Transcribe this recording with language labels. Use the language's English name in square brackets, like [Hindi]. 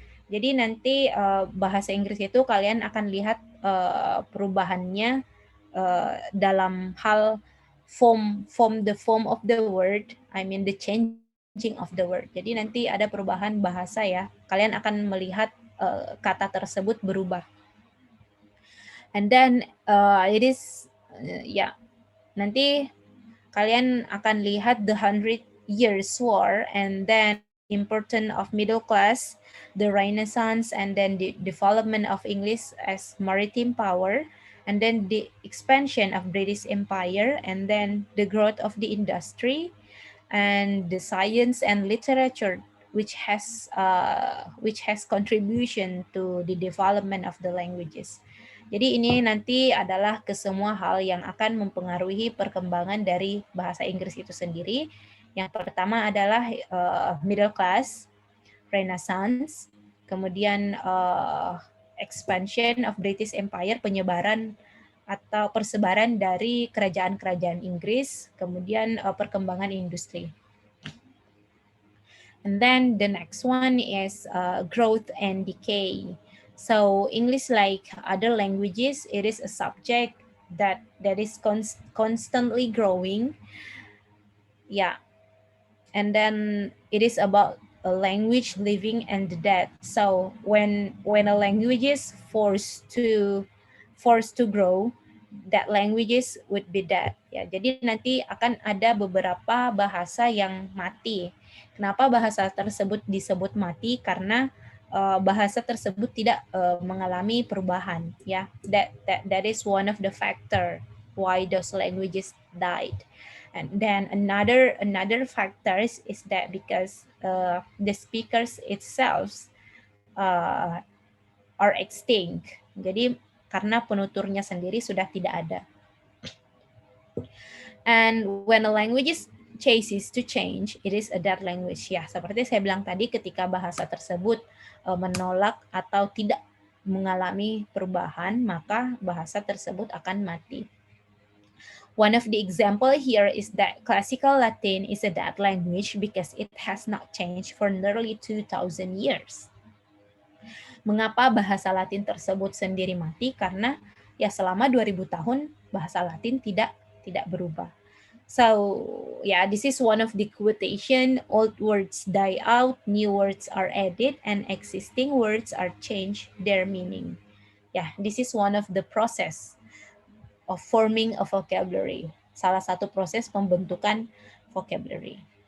[Indonesian] Jadi nanti bahasa Inggris itu kalian akan lihat perubahannya dalam hal [English] the form of the word, I mean the changing of the word. [Indonesian] Jadi nanti ada perubahan bahasa ya. Kalian akan melihat kata tersebut berubah. [English] And then it is [Indonesian] nanti kalian akan lihat [English] the 100 Years War, and then importance of middle class, the Renaissance, and then the development of English as maritime power, and then the expansion of British Empire, and then the growth of the industry, and the science and literature, which has contribution to the development of the languages. [Indonesian] Jadi ini nanti adalah kesemua hal yang akan mempengaruhi perkembangan dari bahasa Inggris itu sendiri. Yang pertama adalah middle class, Renaissance, kemudian [English] expansion of British Empire, [Indonesian] penyebaran atau persebaran dari kerajaan-kerajaan Inggris, kemudian perkembangan industri. [English] And then the next one is growth and decay. So English, like other languages, it is a subject that is constantly growing. Yeah. And then it is about a language living and dead. So when a language is forced to grow, that languages would be dead. [Indonesian] Ya, jadi nanti akan ada beberapa bahasa yang mati. Kenapa bahasa tersebut disebut mati? Karena bahasa tersebut tidak mengalami perubahan. [English] Ya, that is one of the factor why those languages died. And then another factors is that because the speakers itself are extinct. [Indonesian] Jadi karena penuturnya sendiri sudah tidak ada. [English] And when a language ceases to change, it is a dead language. [Indonesian] Ya, seperti saya bilang tadi, ketika bahasa tersebut menolak atau tidak mengalami perubahan, maka bahasa tersebut akan mati. [English] One of the example here is that classical Latin is a dead language because it has not changed for nearly 2,000 years. [Indonesian] Mengapa bahasa Latin tersebut sendiri mati? Karena ya selama 2000 tahun bahasa Latin tidak berubah. [English] So, yeah, this is one of the quotation. Old words die out, new words are added, and existing words are changed their meaning. Yeah, this is one of the process of forming a vocabulary. [Indonesian] Salah satu proses pembentukan vocabulary.